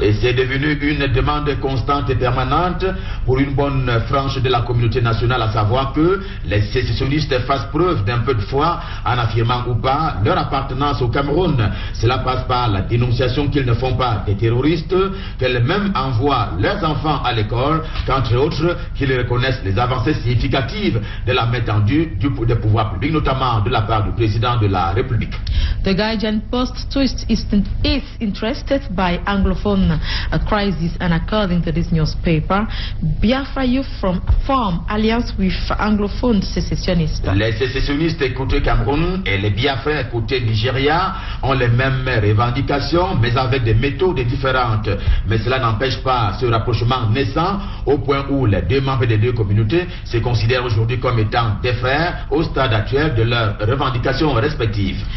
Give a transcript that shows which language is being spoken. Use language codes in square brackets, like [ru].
[fr] Et c'est devenu une demande constante et permanente pour une bonne frange de la communauté nationale, à savoir que les sécessionnistes fassent preuve d'un peu de foi en affirmant ou pas leur appartenance au Cameroun. Cela passe par la dénonciation qu'ils ne font pas des terroristes, qu'elles même envoient leurs enfants à l'école, qu'entre autres, qu'ils reconnaissent les avancées significatives de la main tendue des pouvoirs publics, notamment de la part du président de la République. [en] The Guardian Post twist is interested by Anglophone crisis, and according to this newspaper, Biafra youth form alliance with Anglophone sécessionnistes. [fr] Les sécessionnistes côté Cameroun et les Biafra côté Nigeria ont les mêmes revendications, mais avec des méthodes différentes. Mais cela n'empêche pas ce rapprochement naissant, au point où les deux membres des deux communautés se considèrent aujourd'hui comme étant des frères au stade actuel de leurs revendications respectives.